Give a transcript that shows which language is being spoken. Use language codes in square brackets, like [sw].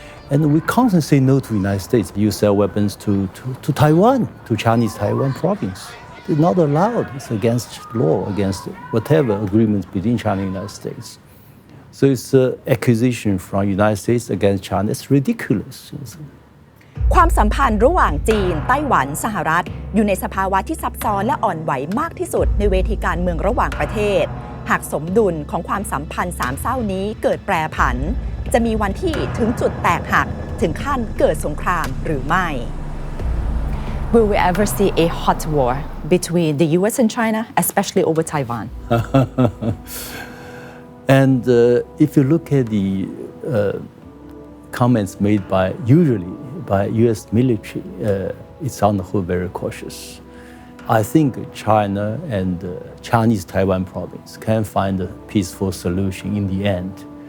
[en] And we constantly say no to the United States. You sell weapons to Taiwan, to Chinese Taiwan province. It's not allowed. It's against law, against whatever agreements between China and the United States. So it's an accusation from the United States against China. It's ridiculous. [th] ความสัมพันธ์ระหว่างจีนไต้หวันสหรัฐอยู่ในสภาวะที่ซับซ้อนและอ่อนไหวมากที่สุดในเวทีการเมืองระหว่างประเทศหากสมดุลของความสัมพันธ์3เศร้านี้เกิดแปรผันจะมีวันที่ถึงจุดแตกหักถึงขั้นเกิดสงครามหรือไม่ [en] Will we ever see a hot war between the US and China, especially over Taiwan? And if you look at the comments made usually by US military, it's on the whole very cautious. I think China and Chinese Taiwan province can find a peaceful solution in the end.